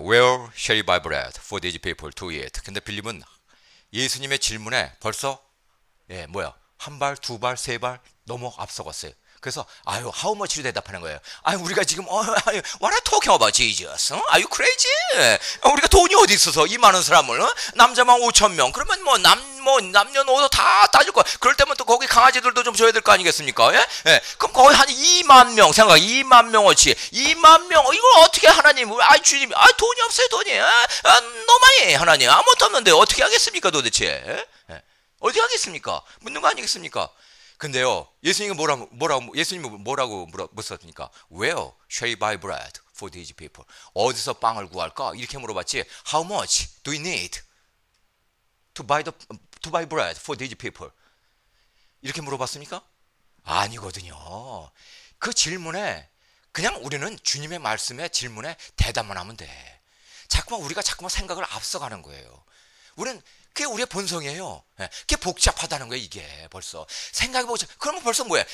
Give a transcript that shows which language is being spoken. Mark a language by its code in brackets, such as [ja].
[en] Where shall I buy bread for these people to eat? [ko] 근데 빌립은 예수님의 질문에 벌써 한 발, 두 발, 세 발 너무 앞서갔어요. 그래서 [en] how much [ko] 로 대답하는 거예요. 우리가 지금 [en] what are talking about Jesus? Are you crazy? [ko] 우리가 돈이 어디 있어서 이 많은 사람을 남자만 5,000명 그러면 남녀노소 다 따질 거야. 그럴 때면 또 거기 강아지들도 좀 줘야 될 거 아니겠습니까? 예? 그럼 거의 한 2만 명 생각 2만 명어치 2만 명 이걸 어떻게 하나님 주님 돈이 없어요 돈이 너무하니 하나님 아무것도 없는데 어떻게 하겠습니까 도대체? 어떻게 하겠습니까? 묻는 거 아니겠습니까? 근데요 예수님은 뭐라고 물었습니까? [en] Where shall I buy bread for these people? [ko] 어디서 빵을 구할까? 이렇게 물어봤지. [en] How much do we need to buy bread for these people? [ko] 이렇게 물어봤습니까? 아니거든요. 그 질문에 그냥 우리는 주님의 말씀에 질문에 대답만 하면 돼. 우리가 자꾸만 생각을 앞서가는 거예요. 그게 우리의 본성이에요. 그게 복잡하다는 거예요, 이게 벌써. 생각이 복잡. 그러면 벌써 뭐야?